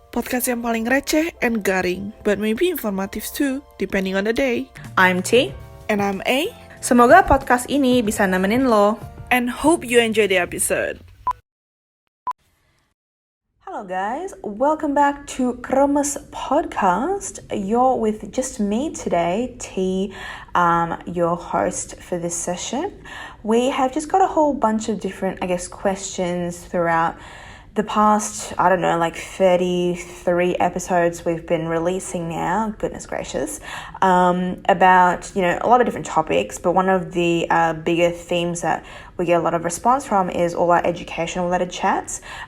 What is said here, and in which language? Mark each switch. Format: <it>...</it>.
<id>Podcast yang paling receh</id> <en>and</en> <id>garing,</id> <en>but maybe informative too, depending on the day. I'm T. And I'm A.</en> <id>Semoga podcast ini bisa nemenin lo.</id> <en>And hope you enjoy the episode. Hello guys, welcome back to Kremés podcast. You're with just me today, T, your host for this session. We have just got a whole bunch of different, questions throughout the past, 33 episodes we've been releasing now, goodness gracious, about, a lot of different topics, but one of the bigger themes that we get a lot of response from is all our educational-related chats,</en>